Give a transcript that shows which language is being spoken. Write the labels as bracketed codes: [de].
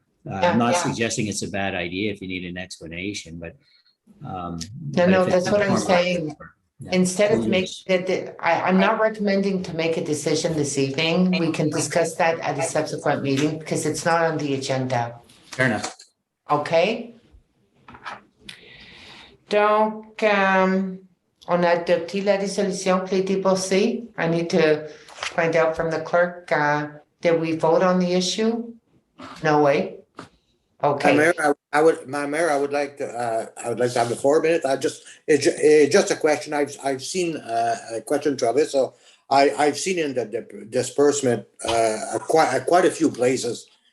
[en] I'm not suggesting it's a bad idea if you need an explanation, but no, that's what I'm saying. Yeah. Instead of make it, I'm not recommending to make a decision this evening. We can discuss that at a subsequent meeting because it's not on the agenda. Fair enough. Okay. [fr] Donc, on a adopté la résolution qui a été passée. [en] I need to find out from the clerk, did we vote on the issue? No way. Okay. Mayor, I would like to have the 4 minutes. It's just a question. I've seen a question, Travis. So I've seen in the disbursement quite a few places.